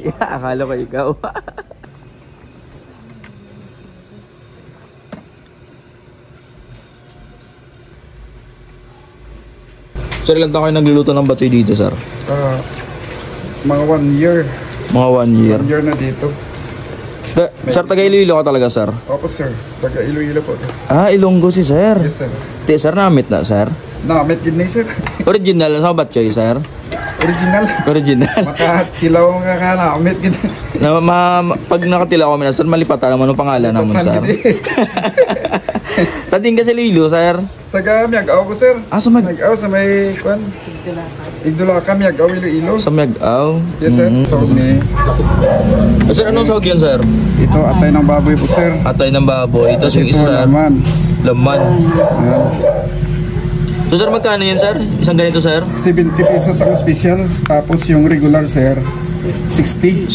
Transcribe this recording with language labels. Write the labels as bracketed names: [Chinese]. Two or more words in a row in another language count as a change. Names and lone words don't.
[Filipino] Akala ko ikaw. Sir, ilan taon kayo nagluluto ng batchoy dito, sir? Mga 1 year. Mga 1 year. 1 year na dito. Sir, taga Iloilo ka talaga, sir? Opo sir, taga Iloilo po sir. Ilonggo si sir. [English] Yes sir. [Hiligaynon] Sir, namit na, sir? Namit gid ni sir. Original sa batchoy, sir? Original. Makatilaw nga ka namit gid. Pag nakatilaw kami na, sir, malipatan naman ang pangalan naman, sir. Tating ka sa Iloilo, sir? Taga Miagaw ko sir. Sa Miagaw sa may kwan. Igdula ka Miagaw Iloilo. Sa Miagaw? [English] Yes sir. [Hiligaynon] Sahog ni. [Filipino] Sir, anong sahog yan, sir? Ito atay ng baboy po sir. Atay ng baboy. Tapos yung isa, sir? Laman. So sir, magkano yan, sir? Isang ganito, sir? 70 pesos ang special. Tapos yung regular sir 60.